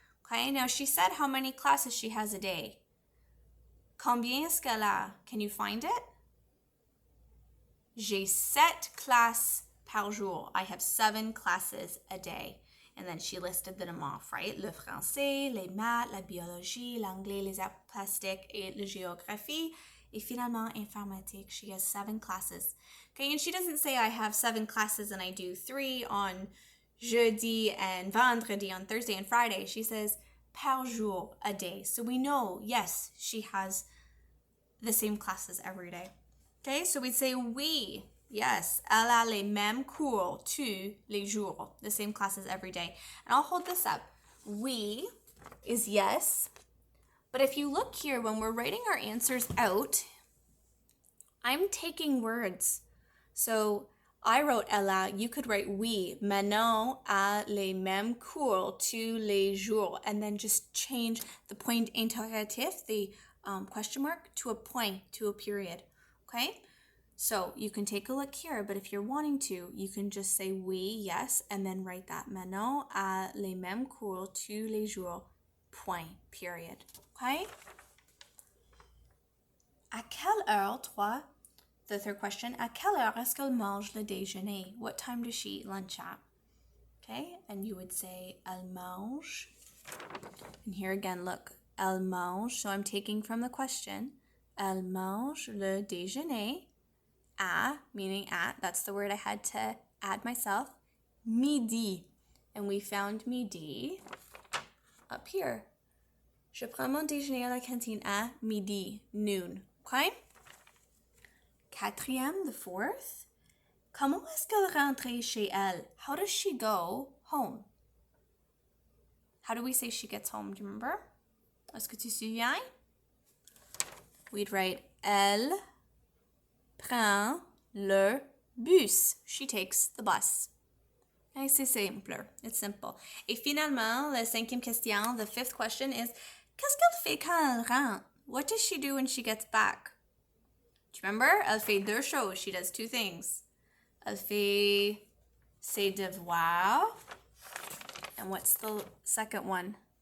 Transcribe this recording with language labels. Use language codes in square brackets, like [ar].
[en] Okay, now she said how many classes she has a day. [fr] Combien est-ce qu'elle a? [en] Can you find it? [fr] J'ai 7 classes par jour. [en] I have 7 classes a day. And then she listed them off, right? [fr] Le français, les maths, la biologie, l'anglais, les arts plastiques, et la géographie. Et finalement, informatique. [en] She has 7 classes. Okay, and she doesn't say I have 7 classes and I do 3 on jeudi and vendredi on Thursday and Friday. She says [fr] par jour, [en] a day. So we know, yes, she has the same classes every day. Okay, so we'd say oui. [fr] Yes, elle a les mêmes cours tous les jours, [en] the same classes every day. And I'll hold this up. Oui is yes, but if you look here, when we're writing our answers out, I'm taking words. So I wrote [fr] elle a, [en] you could write oui, [fr] Manon a les mêmes cours tous les jours, [en] and then just change the point interrogatif, the question mark, to a point, to a period, okay? So you can take a look here, but if you're wanting to, you can just say oui, yes, and then write that. [fr] Manon a les mêmes cours tous les jours, point, period. Okay? À quelle heure, toi, [en] the third question, [fr] à quelle heure est-ce qu'elle mange le déjeuner? [en] What time does she eat lunch at? Okay, and you would say [fr] elle mange. [en] And here again, look, elle mange. So I'm taking from the question, [fr] elle mange le déjeuner. [en] À, meaning at, that's the word I had to add myself, midi. And we found midi up here. [fr] Je prends mon déjeuner à la cantine à midi, noon. Okay? Quatrième, [en] the fourth. [fr] Comment est-ce qu'elle rentre chez elle? [en] How does she go home? How do we say she gets home? Do you remember? [fr] Est-ce que tu te souviens? [en] We'd write [fr] elle prend le bus. [en] She takes the bus. Okay, [fr] c'est simple. [en] It's simple. [fr] Et finalement, la cinquième question, [en] the fifth question is, [fr] qu'est-ce qu'elle fait quand elle rentre? [en] What does she do when she gets back? Do you remember? [fr] Elle fait 2 choses. [en] She does 2 things. [fr] Elle fait ses devoirs. [en] And what's the second one?